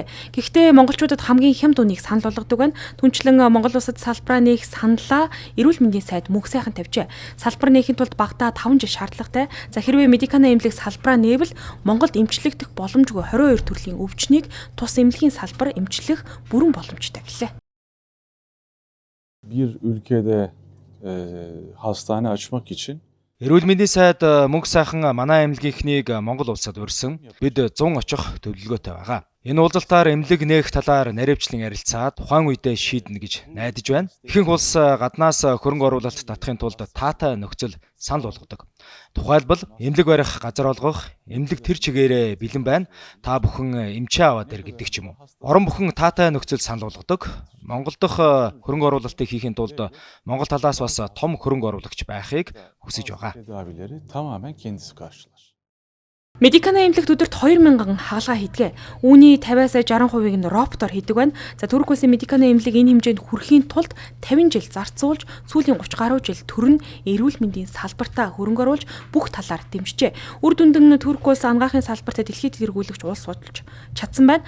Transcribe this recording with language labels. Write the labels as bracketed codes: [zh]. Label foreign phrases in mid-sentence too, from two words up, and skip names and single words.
[mn] Гэхдээ монголчуудад хамгийн хямд үнийг санал болгодог байна. Түүнчлэн Монгол улсад салбараа нээх саналаа эрүүл мэндийн сайд мөнх сайхан тавьжээ. Салбар нээхийн тулд багтаа 5 жил шаардлагатай. За хэрвээ Медикана эмнэлэг салбараа нээвэл Монголд эмчлэгдэх боломжгүй 22 төрлийн өвчнийг тус эмнэлгийн салбар эмчлэх бүрэн боломжтой гэлээ. [tr] Bir ülkede hastane açmak için [mn] Эрүүл мэндийн сайд мөнх сайхан манай эмнэлгийнхнийг Монгол улсад урьсан. Бид 100 очих төлөвлөгөөтэй байгаа. Энэ уулзалтаар эмнэлэг нээх талаар наривчлан ярилцаад тухайн үедээ шийднэ гэж найдаж байна. Ихэнх улс гаднаас хөрөнгө оруулалт татахын тулд таатай нөхцөл санал болгодог. Тухайлбал эмнэлэг барих газар олгох, эмнэлэг тэр чигээрээ бэлэн байна. Та бүхэн эмчээ аваад ир гэдэг ч юм уу. Орон бүхэн таатай нөхцөл санал болгодог. Монгол дахь хөрөнгө оруулалтыг хийхин тулд Монгол талаас бас том хөрөнгө оруулагч байхыг хүсэж байгаа. [tr] tedavileri tamamen kendisi karşılar. [mn] Медикана эмнэлэгт өдөрт 2000 хагалгаа хийдэг. Үүний 50-60% нь роботоор хийдэг байна. За Турк улсын Медикана эмнэлэг энэ хэмжээнд хүрэхийн тулд 50 жил зарцуулж, сүүлийн 30 гаруй жил төрн эрүүл мэндийн салбартаа хөрөнгө оруулж бүх талаар дэмжижээ. Үр дүндэн Турк улс анагаахын салбартаа дэлхийд тэргүүлэгч улс судалж чадсан байна.